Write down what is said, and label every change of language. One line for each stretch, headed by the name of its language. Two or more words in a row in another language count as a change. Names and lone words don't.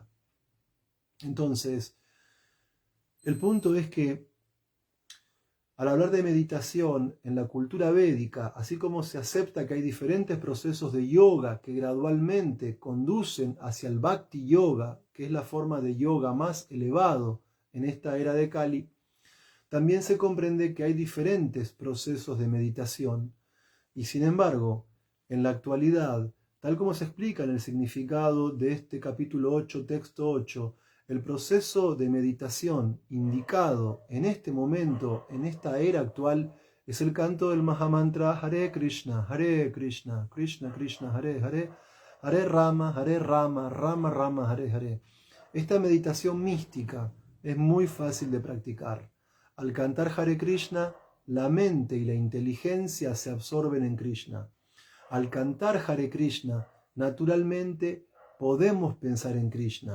Spanish: Entonces, el punto es que al hablar de meditación en la cultura védica, así como se acepta que hay diferentes procesos de yoga que gradualmente conducen hacia el Bhakti Yoga, que es la forma de yoga más elevado en esta era de Kali, también se comprende que hay diferentes procesos de meditación. Y sin embargo, en la actualidad, tal como se explica en el significado de este capítulo 8, texto 8, el proceso de meditación indicado en este momento, en esta era actual, es el canto del Mahamantra Hare Krishna, Krishna Krishna, Hare Hare, Hare Rama, Rama Rama, Hare Hare. Esta meditación mística es muy fácil de practicar. Al cantar Hare Krishna, la mente y la inteligencia se absorben en Krishna. Al cantar Hare Krishna, naturalmente podemos pensar en Krishna.